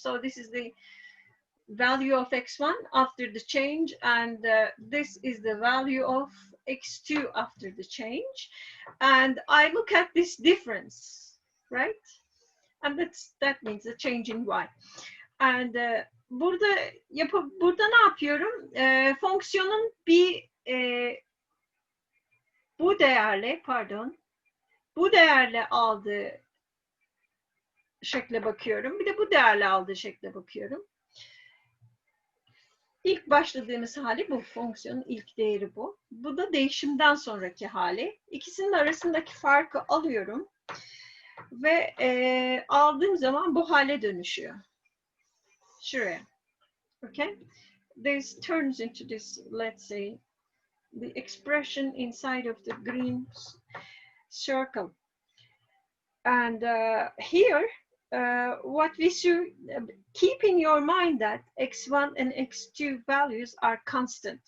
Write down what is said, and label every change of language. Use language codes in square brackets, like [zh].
[en] So this is the value of x1 after the change, and this is the value of x2 after the change. And I look at this difference, right? And that means the change in y. [tr] And burada ne yapıyorum? Fonksiyonun bir bu değerle bu değerle aldığı şekle bakıyorum. Bir de bu değerle aldığı şekle bakıyorum. İlk başladığımız hali bu. Fonksiyonun ilk değeri bu. Bu da değişimden sonraki hali. İkisinin arasındaki farkı alıyorum. Ve aldığım zaman bu hale dönüşüyor. Şuraya. Okay? [en] This turns into this, let's say, the expression inside of the green circle. And here, what we should keep in your mind that x1 and x2 values are constant.